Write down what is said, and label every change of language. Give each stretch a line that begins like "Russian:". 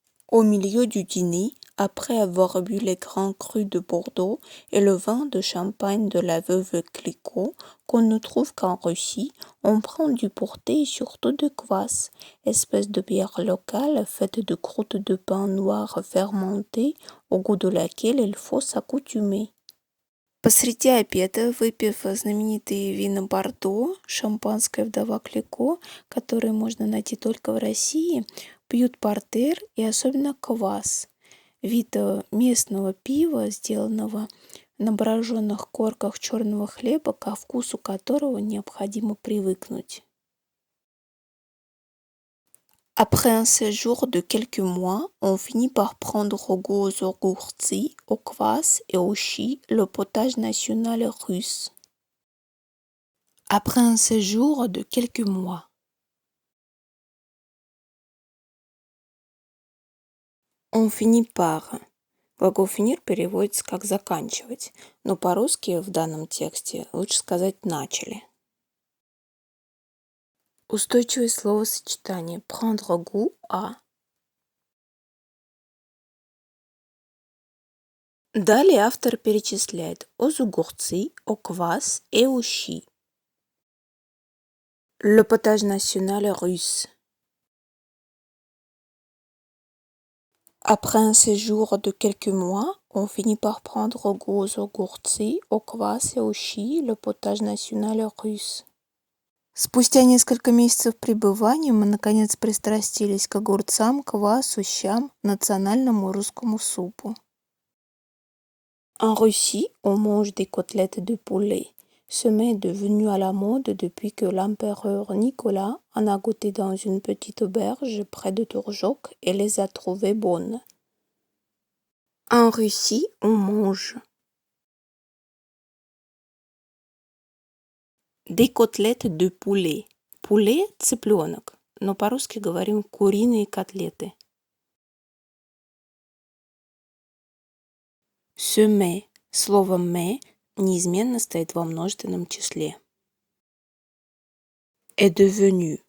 French: Au milieu du dîner, après avoir bu les grands crus de Bordeaux et le vin de champagne de la veuve Clicquot, qu'on ne trouve qu'en Russie, on prend du porter et surtout de kvass, espèce de bière locale faite de croûte de pain noir fermentée, au goût de laquelle il faut s'accoutumer.
Russian: Посреди обеда, выпив знаменитые вина Бордо, шампанское вдова Клико, которые можно найти только в России, пьют портер и особенно квас, вид местного пива, сделанного на броженных корках черного хлеба, ко вкусу которого необходимо привыкнуть.
French: Après un séjour de quelques mois, on finit par prendre goût aux огурцы, au kvass et au chi, le potage national russe. Après un séjour de quelques mois. On finit par.
Russian: Глагол finir переводится как заканчивать, но по-русски в данном тексте лучше сказать начали. Устойчивое словосочетание
French: prendre goût à.
Russian: Далее автор перечисляет
French: aux огурцы, au квас et au щи. Le potage national russe. Après un séjour de quelques mois, on finit par prendre goût aux огурцы, au квас et au щи, le potage national russe.
Russian: Спустя несколько месяцев пребывания мы наконец пристрастились к огурцам, квасу, щам, национальному русскому супу.
French: En Russie, on mange des côtelettes de poulet. Ce mets est devenu à la mode depuis que l'empereur Nicolas en a goûté dans une petite auberge près de Tourjok et les a trouvées bonnes. En Russie, on mange des côtelettes de poulet.
Russian: Poulet – цыпленок, но по-русски говорим куриные котлеты.
French: Ce mets,
Russian: слово «mais» неизменно стоит во множественном числе.
French: Est devenu.